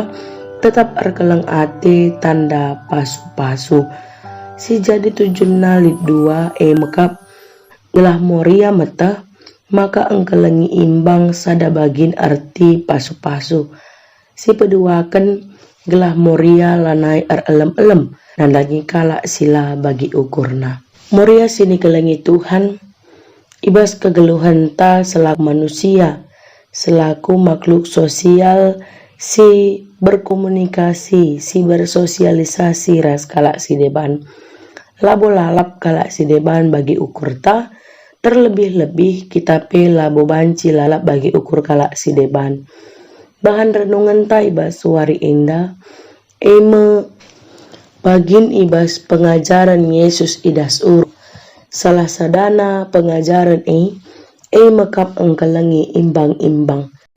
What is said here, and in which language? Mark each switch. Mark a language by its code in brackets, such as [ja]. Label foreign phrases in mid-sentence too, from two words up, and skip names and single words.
[btx] Tetap arkelang ate tanda pasu-pasu. Si jadi tujunna lid dua mekap gelah moria meta. Maka engkelangi imbang sada bagin arti pasu-pasu. Si peduakan gelah moria lanai alam-alam dan lagi kala sila bagi ukurna. Moria sini kelengi Tuhan ibas kegeluhan ta [id] selaku manusia, selaku makhluk sosial, [btx] si berkomunikasi, si bersosialisasi ras kala si deban. Labo lalap kala si deban bagi ukur ta, terlebih-lebih kita pe labo banci lalap bagi ukur kala si deban. Bahan renungan ta ibas suari indah bagin ibas pengajaran Yesus idas salah sadana pengajaran mekap engkelengi imbang-imbang.